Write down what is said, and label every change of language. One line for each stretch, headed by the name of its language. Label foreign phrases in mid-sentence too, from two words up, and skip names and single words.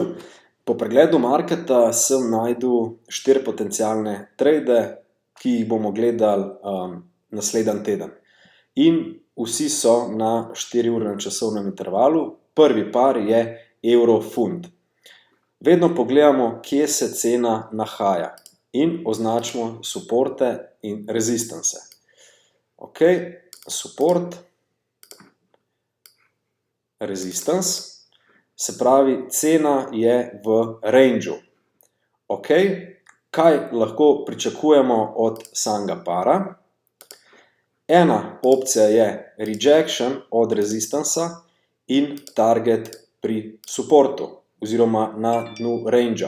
Slovenian: Po pregledu marketa sem našel 4 potencialne trade, ki jih bomo gledali naslednji teden. In vsi so na 4-urnem časovnem intervalu. Prvi par je evro-funt. Vedno pogledamo, kje se cena nahaja in označimo suporte in resistance. Ok, support, resistance. Se pravi, cena je v rangeu. Ok, kaj lahko pričakujemo od samega para? Ena opcija je rejection od resistanca in target pri supportu oziroma na dnu rangea.